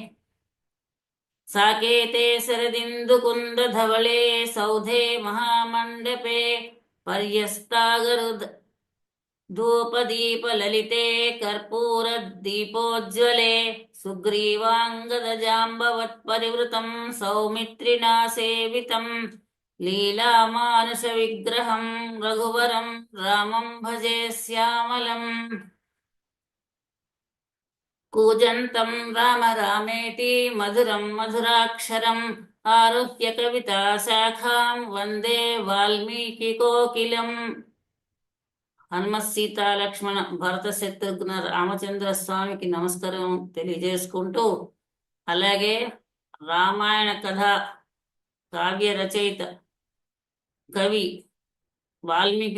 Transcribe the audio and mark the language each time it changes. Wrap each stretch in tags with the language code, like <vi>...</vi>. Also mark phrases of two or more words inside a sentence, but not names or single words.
<sa>साकेते शरदिन्दुकुन्दधवले सौधे महामण्डपे पर्यस्तागरुद धूपदीपललिते कर्पूरदीपोज्ज्वले सुग्रीवाङ्गदजाम्बवत्परिवृतं सौमित्रिणा सेवितं लीलामानुषविग्रहं रघुवरं रामं भजे श्यामलम्। कूजन्तं राम रामेति मधुरं मधुराक्षरम् आरुह्य कविताशाखां वन्दे वाल्मीकिकोकिलम्।</sa> <te>హనుమత్ సీతా లక్ష్మణ భరత శత్రుఘ్న రామచంద్ర స్వామికి నమస్కారం తెలియజేసుకుంటూ, అలాగే రామాయణ కథ కావ్య రచయిత కవి వాల్మీకి</te>